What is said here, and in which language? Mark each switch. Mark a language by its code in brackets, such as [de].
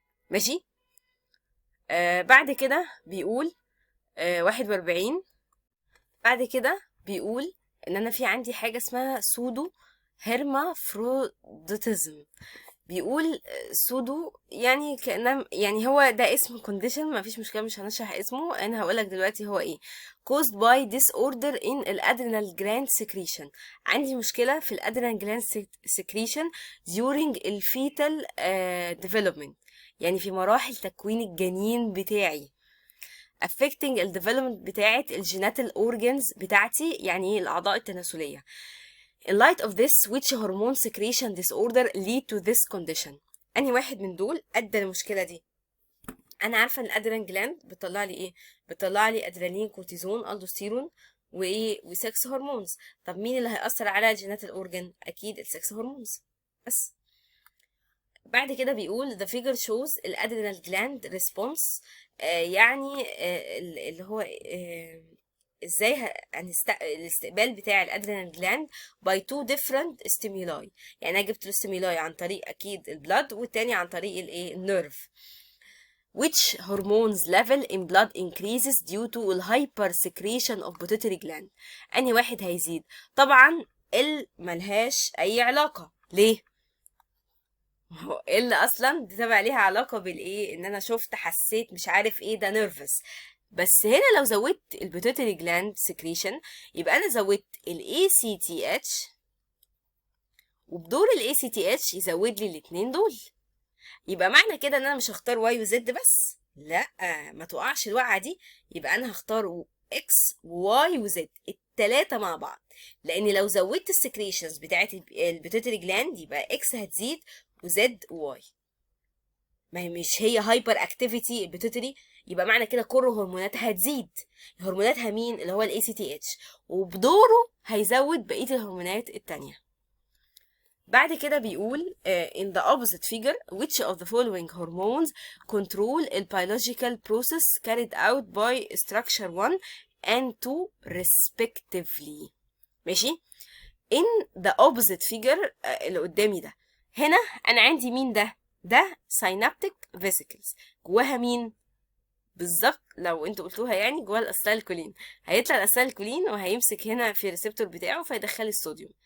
[ar] ماشي، بعد كده بيقول 41، بعد كده بيقول ان انا في عندي حاجه اسمها سودو هيرمافروديتزم. بيقول سودو يعني كأنها يعني هو ده اسم condition، ما فيش مشكلة مش هنشرح اسمه، انا هقولك دلوقتي هو ايه. [en] caused by disorder in الادرينال gland secretion. [ar] عندي مشكلة في الادرينال gland secretion [en] during الفيتال development، [ar] يعني في مراحل تكوين الجنين بتاعي، affecting الديفلوبمنت بتاعت الجيناتال organs بتاعتي، يعني ايه الاعضاء التناسلية. [en] In light of this, which hormone secretion disorder lead to this condition؟ [ar] أنهي واحد من دول أدى المشكلة دي؟ أنا عارفة إن الأدرينال جلاند بتطلع لي إيه؟ بتطلع لي أدرينالين، كورتيزون، ألدوستيرون وإيه وسكس هرمونز. طب مين اللي هيأثر على جينات الأورجن؟ أكيد السكس هرمونز. بس بعد كده بيقول [en] the figure shows [ar] الأدرينال جلاند response، يعني اللي هو ازاي الاستقبال بتاع الادرينال جلاند [en] by two different stimuli. [ar] يعني انا جبت له stimuli عن طريق اكيد البلاد والتاني عن طريق الايه النيرف. [en] which hormones level in blood increases due to الهايبر secretion of pituitary gland؟ [ar] انهي واحد هيزيد؟ طبعا ملهاش اي علاقة. ليه؟ هو اللي اصلا دي تبع ليها علاقة بالايه ان انا شفت حسيت مش عارف ايه ده نيرفس. بس هنا لو زودت البيتوتري جلاند سكريشن يبقى انا زودت الاي سي تي اتش، وبدور الاي سي تي اتش يزود لي الاثنين دول. يبقى معنى كده ان انا مش هختار واي وزد بس، لا ما تقعش الوقعه دي، يبقى انا هختار اكس وواي وزد الثلاثه مع بعض، لان لو زودت السكريشنز بتاعت البيتوتري جلاند يبقى اكس هتزيد وزد وواي. ما هي مش هي هايبر اكتيفيتي البيتوتري، يبقى معنى كده كل هرموناتها هتزيد. هرموناتها مين؟ اللي هو الاي سي تي اتش، وبدوره هيزود بقيه الهرمونات التانية. بعد كده بيقول [en] in the opposite figure which of the following hormones control the biological process carried out by structure 1 and 2 respectively. [ar] ماشي. [en] in the opposite figure [ar] اللي قدامي ده، هنا انا عندي مين ده synaptic vesicles، جواها مين بالظبط؟ لو انتوا قلتوها يعني جواها الاسيتيلكولين، هيطلع الاسيتيلكولين وهيمسك هنا في الريسبتور بتاعه فيدخل الصوديوم.